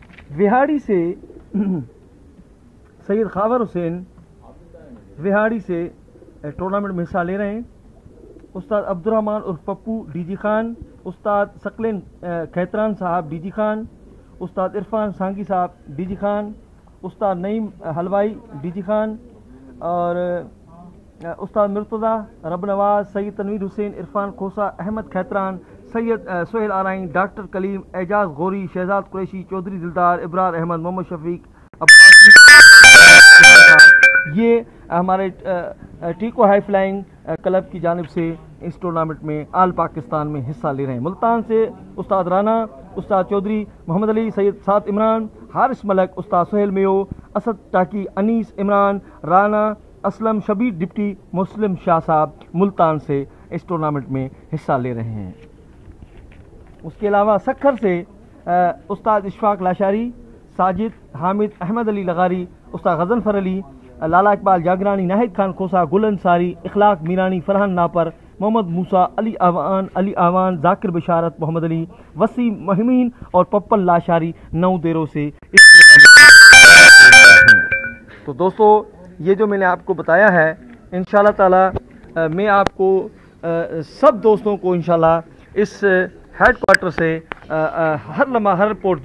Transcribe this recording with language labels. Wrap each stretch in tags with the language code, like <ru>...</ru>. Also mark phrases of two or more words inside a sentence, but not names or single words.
<ur>وہاڑی سے سید خاور حسین وہاڑی سے ٹورنامنٹ میں حصہ لے رہے ہیں. استاد عبدالرحمان عرف پپو ڈی جی خان، استاد ثقلین کھیتران صاحب ڈی جی خان، استاد عرفان سانگی صاحب ڈی جی خان، استاد نعیم حلوائی ڈی جی خان اور استاد مرتضیٰ رب نواز، سید تنویر حسین، عرفان کھوسہ، احمد کھیتران، سید سہیل آرائیں, ڈاکٹر کلیم، اعجاز گوری، شہزاد قریشی، چوہدری دلدار، ابرار احمد، محمد شفیق, یہ ہمارے ٹیکو ہائی فلائنگ کلب کی جانب سے اس ٹورنامنٹ میں آل پاکستان میں حصہ لے رہے ہیں. ملتان سے استاد رانا، استاد چوہدری محمد علی، سید سعد عمران، حارث ملک، استاد سہیل میو، اسد ٹاکی، انیس عمران، رانا اسلم، شبیر ڈپٹی، مسلم شاہ صاحب ملتان سے اس ٹورنامنٹ میں حصہ لے رہے ہیں. اس کے علاوہ سکھر سے استاد اشفاق لاشاری، ساجد حامد، احمد علی لغاری، استاد غضنفر علی، لالہ اقبال جاگرانی، ناہید خان کھوسہ، گل انصاری، اخلاق میرانی، فرحان ناپر، محمد موسیٰ، علی اعوان، ذاکر بشارت، محمد علی، وسیم مہمین اور پپل لاشاری 9 ڈیروں سے تو دوستوں یہ جو میں نے آپ کو بتایا ہے</ur> <ar>إن شاء الله تعالى</ar> <ur>میں آپ کو سب دوستوں کو</ur> <ar>إن شاء الله</ar> <ur>اس</ur> <en>head quarter</en> <ur>سے ہر لمحہ ہر رپورٹ دوں گا.</ur>